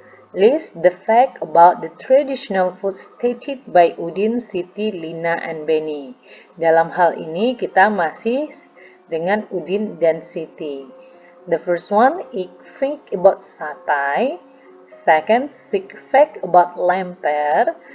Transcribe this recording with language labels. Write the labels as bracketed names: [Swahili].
[English] List the fact about the traditional food stated by Udin, Siti, Lina, and Benny. [Indonesian] Dalam hal ini kita masih dengan Udin dan Siti. [English] The first one, ik fact about satay. Second, six fact about lemper.